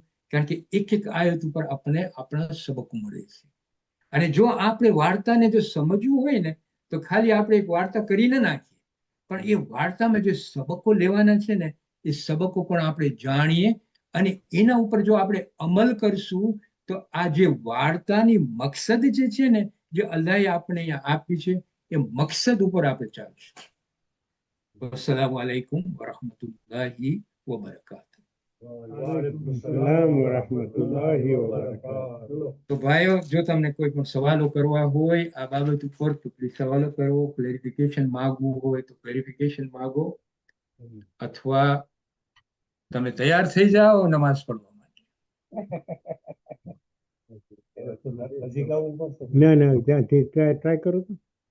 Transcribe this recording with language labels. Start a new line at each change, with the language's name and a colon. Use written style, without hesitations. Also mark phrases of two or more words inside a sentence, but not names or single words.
Gujarati: કારણ કે એક એક આયત ઉપર આપણને આપણા સબકો મળે છે, અને જો આપણે વાર્તાને જો સમજવું હોય ને તો ખાલી આપણે એક વાર્તા કરી ન નાખીએ, પણ એ વાર્તામાં જે સબકો લેવાના છે ને એ સબકો પણ આપણે જાણીએ, અને એના ઉપર જો આપણે અમલ કરશું તો આ જે વાર્તાની મકસદ જે છે ને, જે અલ્લાહે આપણે અહીંયા આપી છે, એ મકસદ ઉપર આપણે ચાલશું.
Arabic: السلام عليكم ورحمة الله وبركاته. السلام ورحمة الله وبركاته.
Gujarati: તો ભાઈઓ, જો તમને કોઈ પણ સવાલો કરવા હોય આ બાબત ઉપર તો પ્લીઝ સવાલો કરો, ક્લેરિફિકેશન માંગવું હોય તો ક્લેરિફિકેશન માંગો, અથવા તમે તૈયાર થઈ જાઓ નમાઝ પઢવા માટે. ના ના ત્યાંથી ટ્રાય કરું તો.